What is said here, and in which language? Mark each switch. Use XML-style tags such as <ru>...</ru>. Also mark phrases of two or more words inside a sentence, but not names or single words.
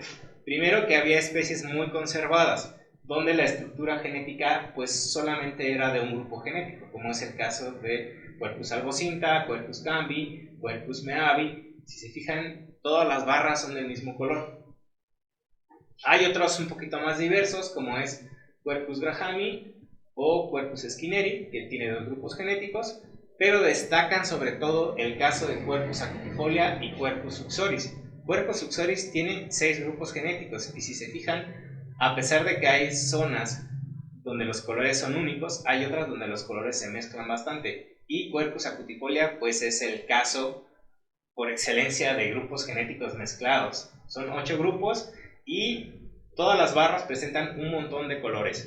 <es>Primero, que había especies muy conservadas, donde la estructura genética pues solamente era de un grupo genético, como es el caso de Quercus albocinta, Quercus cambi, Quercus meavi. Si se fijan, todas las barras son del mismo color. Hay otros un poquito más diversos, como es Quercus grahami o Quercus skinneri, que tiene dos grupos genéticos, pero destacan sobre todo el caso de Quercus acutifolia y Quercus uxoris. Quercus uxoris tiene 6 grupos genéticos y si se fijan, a pesar de que hay zonas donde los colores son únicos, hay otras donde los colores se mezclan bastante. Y Quercus acutifolia pues es el caso por excelencia de grupos genéticos mezclados. Son 8 grupos y todas las barras presentan un montón de colores.</es>